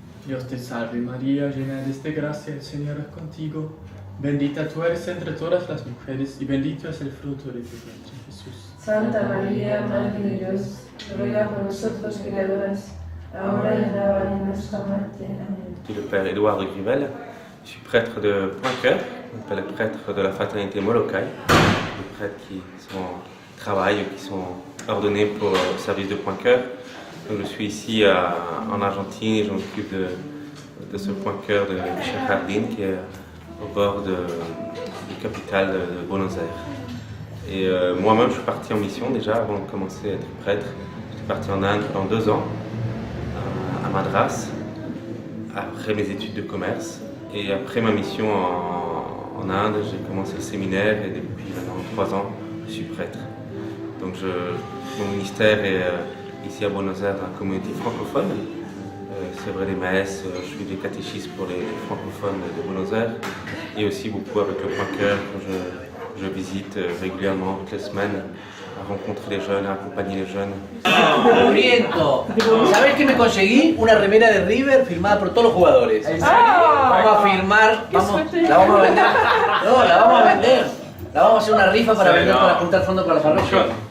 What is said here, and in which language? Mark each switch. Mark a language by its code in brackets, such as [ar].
[es] Dios te salve María, llena eres de gracia, el Señor es contigo. Bendita tú eres entre todas las mujeres y bendito es el fruto de tu vientre, Jesús. Santa María, Madre de Dios, ruega por nosotros pecadores, ahora y en la hora de nuestra muerte. Amén. [fr] Je suis le père Édouard de Grivel, je suis prêtre de Pointe-Cœur, je m'appelle prêtre de la fraternité Molokai, des prêtres qui travaillent, qui sont ordonnés pour le service de Pointe-Cœur. Donc je suis ici en Argentine et je m'occupe de ce Pointe-Cœur de Michel Jardín qui est au bord du capital de Buenos Aires. Et moi-même je suis parti en mission déjà avant de commencer à être prêtre. J'étais parti en Inde pendant 2 ans, à Madras, après mes études de commerce. Et après ma mission en Inde, j'ai commencé le séminaire et depuis maintenant 3 ans, je suis prêtre. Donc mon ministère est ici à Buenos Aires dans la communauté francophone. C'est vrai les messes, je fais des catéchismes pour les francophones de Buenos Aires et aussi beaucoup avec le Pointe-Cœur que je visite régulièrement toutes les semaines à rencontrer les jeunes, à accompagner les jeunes. [es] ¡Aburriento! ¿Sabés qué me conseguí? Una remera de River firmada por todos los jugadores. Vamos a firmar, la vamos a vender. No, la vamos a vender. La vamos a hacer una rifa para vender, para juntar fondos para la parroquia.